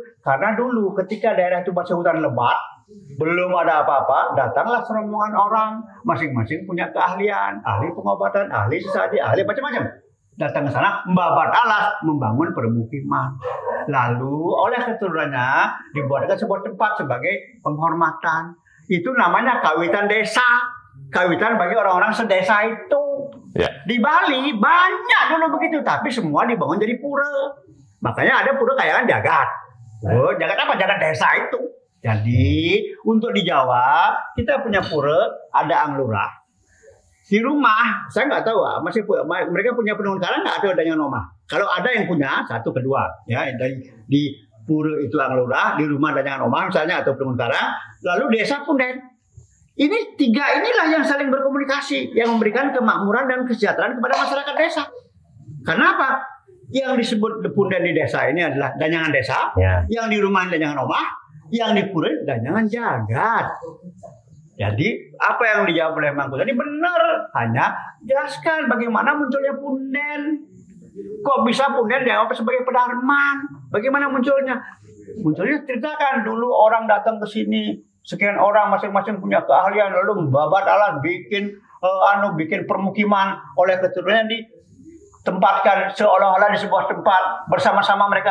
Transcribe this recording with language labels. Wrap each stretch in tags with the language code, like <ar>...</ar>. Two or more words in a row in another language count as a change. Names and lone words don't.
<id>Karena dulu ketika daerah itu masih hutan lebat, belum ada apa-apa, datanglah serombongan orang, masing-masing punya keahlian, ahli pengobatan, ahli sesaji, ahli macam-macam. Datang ke sana, membabat alas, membangun permukiman. Lalu oleh keturunannya dibuatkan sebuah tempat sebagai penghormatan. Itu namanya kawitan desa. Kawitan bagi orang-orang sedesa itu. Di Bali banyak dulu begitu, tapi semua dibangun jadi pura. Makanya ada pura kayangan jagat. Jagat apa? Jagat desa itu. Jadi untuk di Jawa kita punya pura, ada anglurah. Di rumah, saya nggak tahu, mereka punya penunggu karang nggak ada dengan omah. Kalau ada yang punya, satu kedua, ya di pura itu anglurah, di rumah ada dengan omah misalnya atau penunggu karang, lalu desa punden. Ini tiga inilah yang saling berkomunikasi, yang memberikan kemakmuran dan kesejahteraan kepada masyarakat desa. Kenapa? Yang disebut punden di desa ini adalah danyangan desa, yang di rumah danyangan omah, yang di pura danyangan jagat. Jadi apa yang dijawab oleh Mangku tadi benar, hanya jelaskan bagaimana munculnya punden. Kok bisa punden dianggap sebagai pedarman? Bagaimana munculnya? Munculnya ceritakan dulu orang datang ke sini, sekian orang masing-masing punya keahlian, lalu membabat alat bikin permukiman, oleh keturunannya ditempatkan seolah-olah di sebuah tempat bersama-sama mereka.</id>